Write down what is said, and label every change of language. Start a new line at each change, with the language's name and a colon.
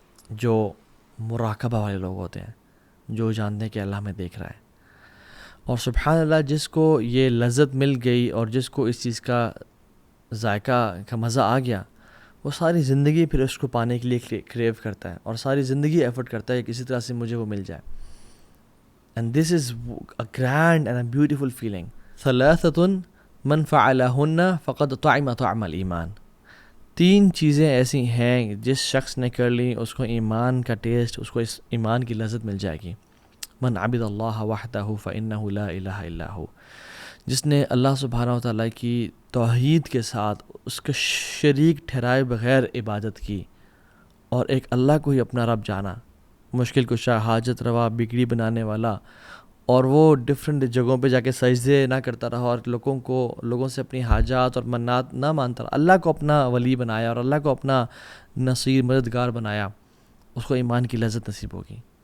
Urdu: جو مراقبہ والے لوگ ہوتے ہیں، جو جانتے ہیں کہ اللہ ہمیں دیکھ رہا ہے. اور سبحان اللہ، جس کو یہ لذت مل گئی اور جس کو اس چیز کا ذائقہ کا مزہ آ گیا، وہ ساری زندگی پھر اس کو پانے کے لیے کریو کرتا ہے اور ساری زندگی ایفرٹ کرتا ہے کہ کسی طرح سے مجھے وہ مل جائے.
English: And this is a grand and a beautiful feeling.
Arabic: ثلاثۃ من فعلہن فقد طعم طعم الایمان.
Urdu: 3 چیزیں ایسی ہیں جس شخص نے کر لی اس کو ایمان کا ٹیسٹ، اس کو اس ایمان کی لذت مل جائے گی.
Arabic: من عبد اللہ وحدہ فإنہ لا الہ الا ہو.
Urdu: جس نے اللہ سبحانہ و تعالیٰ کی توحید کے ساتھ اس کے شریک ٹھہرائے بغیر عبادت کی اور ایک اللہ کو ہی اپنا رب جانا، مشکل کشا، حاجت روا، بگڑی بنانے والا، اور وہ ڈفرینٹ جگہوں پہ جا کے سجدے نہ کرتا رہا اور لوگوں سے اپنی حاجات اور منات نہ مانتا رہا، اللہ کو اپنا ولی بنایا اور اللہ کو اپنا نصیر مددگار بنایا، اس کو ایمان کی لذت نصیب ہوگی.